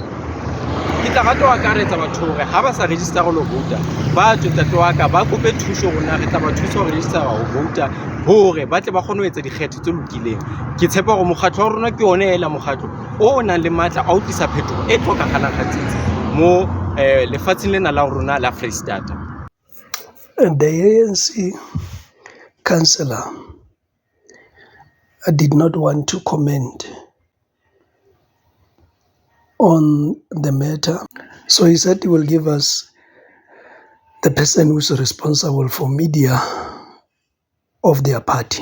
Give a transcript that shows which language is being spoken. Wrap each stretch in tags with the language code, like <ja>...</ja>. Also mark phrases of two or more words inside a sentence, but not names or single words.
<st>Ke tla rata wa karetsa batho gore ha ba sa register go lo vouta ba tswe ntate wa ka ba kope thuso rona re tla ba thusa go register go vouta hore ba tle ba kgone ho etsa dikgetho tse lokileng. Ke tshepa gore mokgatlo wa rona ke one ela mokgatlo o nang le matla a utlisa phetogo e tlhokagalang gatsitsi mo lefatsheng lena la rona la Freistata.</st> <en>The ANC councillor did not want to comment on the matter, so he said he will give us the person who's responsible for media of their party.</en>